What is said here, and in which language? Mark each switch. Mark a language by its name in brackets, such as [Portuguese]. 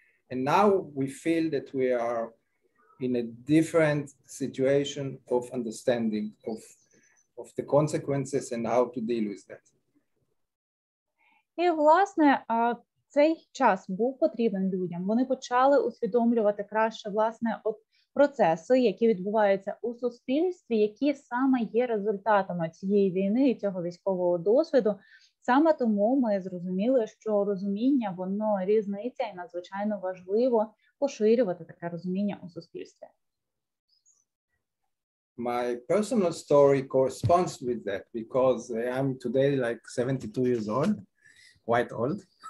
[English] And now we feel that we are in a different situation of understanding of the consequences and how to deal with that. [Ukrainian] І, власне, цей час був потрібен людям. Вони почали усвідомлювати краще, власне, процеси, які відбуваються у суспільстві, які саме є результатами цієї війни і цього військового досвіду. Саме тому ми зрозуміли, що розуміння, воно різниця і надзвичайно важливо поширювати таке розуміння у суспільстві. [English] My personal story corresponds with that because I'm today like 72 years old, quite old.